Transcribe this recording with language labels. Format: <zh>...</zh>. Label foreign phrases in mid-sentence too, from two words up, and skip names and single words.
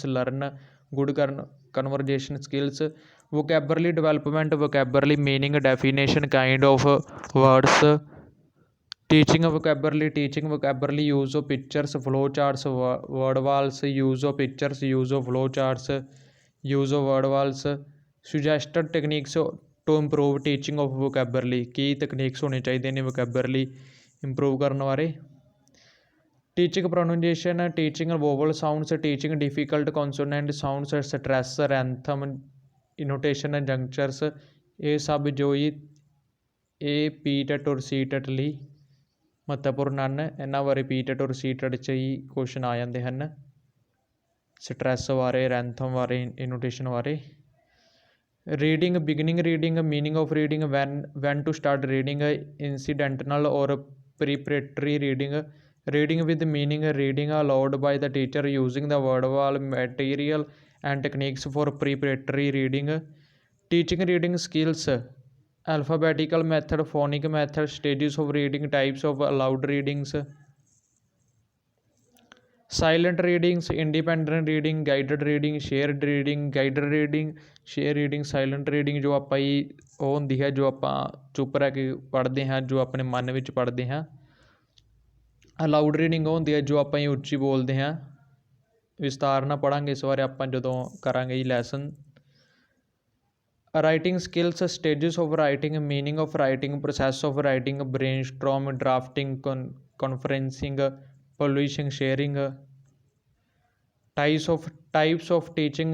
<en>learn good conversation skills, vocabulary development, vocabulary meaning, definition, kind of words, teaching vocabulary, use of pictures, flow charts, word walls, use of pictures, use of flow charts, use of word walls, suggested techniques to improve teaching of vocabulary,</en> <pa>ਕੀ ਤਕਨੀਕਸ ਹੋਣੇ ਚਾਹੀਦੇ ਨੇ</pa> <en>vocabulary improve</en> <pa>ਕਰਨ ਬਾਰੇ।</pa> <en>teaching pronunciation, teaching vowel sounds, teaching difficult consonant sounds, stress, rhythm, intonation, junctures,</en> <pa>ਇਹ ਸਭ ਜੋ ਹੀ ਇਹ PTET ਔਰ CTET ਲਈ ਮਹੱਤਵਪੂਰਨ ਹਨ। ਇਹਨਾਂ ਬਾਰੇ PTET ਔਰ CTET 'ਚ ਹੀ ਕੁਐਸਚਨ ਆ ਜਾਂਦੇ ਹਨ। ਸਟਰੈਸ ਬਾਰੇ, ਰੈਂਥਮ ਬਾਰੇ, ਇਨੋਟੇਸ਼ਨ ਬਾਰੇ।</pa> <en>reading, beginning reading, meaning of reading, when to start reading, incidental ਔਰ preparatory reading, reading with meaning, reading aloud by the teacher, using the word wall, material and techniques for preparatory reading, teaching reading skills, alphabetical method, phonic method, stages of reading, types of allowed readings, silent readings, independent reading, guided reading, shared reading, guided reading, share reading, silent reading</en> <pa>ਜੋ ਆਪਾਂ ਹੀ ਉਹ ਹੁੰਦੀ ਹੈ ਜੋ ਆਪਾਂ ਚੁੱਪ ਰਹਿ ਕੇ ਪੜ੍ਹਦੇ ਹਾਂ, ਜੋ ਆਪਣੇ ਮਨ ਵਿੱਚ ਪੜ੍ਹਦੇ ਹਾਂ।</pa> <en>aloud reading</en> <pa>ਉਹ ਹੁੰਦੀ ਹੈ ਜੋ ਆਪਾਂ ਹੀ ਉੱਚੀ ਬੋਲਦੇ ਹਾਂ। ਵਿਸਤਾਰ ਨਾਲ ਪੜ੍ਹਾਂਗੇ ਇਸ ਬਾਰੇ ਆਪਾਂ ਜਦੋਂ ਕਰਾਂਗੇ ਜੀ ਲੈਸਨ।</pa> <en>writing skills, stages of writing, meaning of writing, process of writing, brainstorm, drafting, conferencing, publishing, sharing, types of teaching</en>